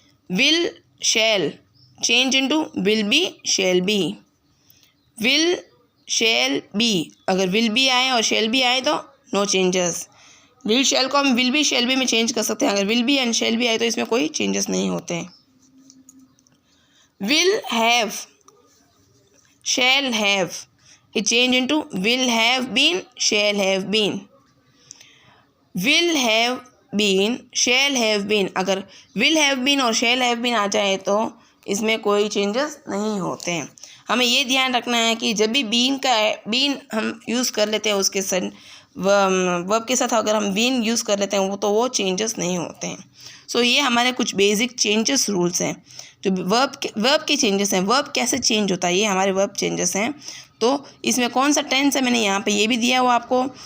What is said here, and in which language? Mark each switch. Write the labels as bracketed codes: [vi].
[en] Will shall change into will be shall be. Will shall be, [hi] अगर [en] Will be आए और shall be आए तो नो चेंजेस. [hi] विल शैल को हम विल बी शैल बी में चेंज कर सकते हैं। अगर will be and shall be आए तो इसमें कोई चेंजेस नहीं होते हैं। [en] Will have, shall have, it change into will have been, shall have been. will have been, shall have been, [hi] अगर [en] will have been और shall have been [hi] आ जाए तो इसमें कोई चेंजेस नहीं होते हैं। हमें ये ध्यान रखना है कि जब भी बीन हम यूज़ कर लेते हैं उसके साथ वर्ब के साथ अगर हम बीन यूज़ कर लेते हैं तो वो चेंजेस नहीं होते हैं। सो ये हमारे कुछ बेसिक चेंजेस रूल्स हैं जो वर्ब के चेंजेस हैं। वर्ब कैसे चेंज होता है, ये हमारे वर्ब चेंजेस हैं। तो इसमें कौन सा टेंस है मैंने यहाँ पे ये भी दिया हुआ आपको।